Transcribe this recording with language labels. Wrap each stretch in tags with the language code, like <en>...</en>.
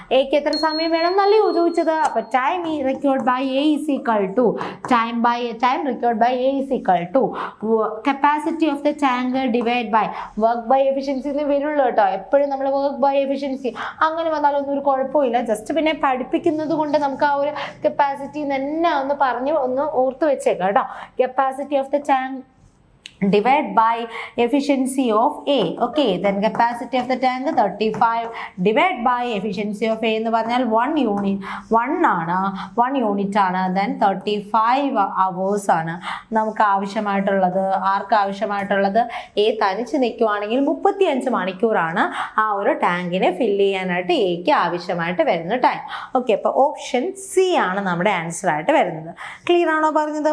<ml>എക്ക് എത്ര സമയം വേണം എന്നല്ലേ ചോദിച്ചത്.</ml> <en>അപ്പൊ time required by A is equal to time required by A is equal to capacity of the tank divide by work by efficiency എന്ന് വരുള്ളൂ കേട്ടോ.</en> <ml>എപ്പോഴും നമ്മൾ വർക്ക് ബൈ എഫിഷ്യൻസി അങ്ങനെ വന്നാലൊന്നും ഒരു കുഴപ്പമില്ല. ജസ്റ്റ് പിന്നെ പഠിപ്പിക്കുന്നത് കൊണ്ട് നമുക്ക് ആ ഒരു കപ്പാസിറ്റി തന്നെ ഒന്ന് ഓർത്ത് വെച്ചേക്കാം കേട്ടോ.</ml> <en>Capacity of the tank divide by efficiency of A. Okay, then capacity of the tank 35 divide by efficiency of A</en> <ml>എന്ന് പറഞ്ഞാൽ 1 യൂണിറ്റ് 1 യൂണിറ്റ് ആണ്. then 35 hours ആണ് നമുക്ക് ആവശ്യമായിട്ടുള്ളത്. ആർക്ക് ആവശ്യമായിട്ടുള്ളത്? A തനിച്ച് നിൽക്കുവാണെങ്കിൽ 35 മണിക്കൂറാണ് ആ ഒരു ടാങ്കിനെ ഫില്ല് ചെയ്യാനായിട്ട് Aക്ക് ആവശ്യമായിട്ട് വരുന്ന ടൈം. ഓക്കെ, അപ്പോൾ ഓപ്ഷൻ സി ആണ് നമ്മുടെ ആൻസർ ആയിട്ട് വരുന്നത്. ക്ലിയർ ആണോ പറഞ്ഞത്?</ml>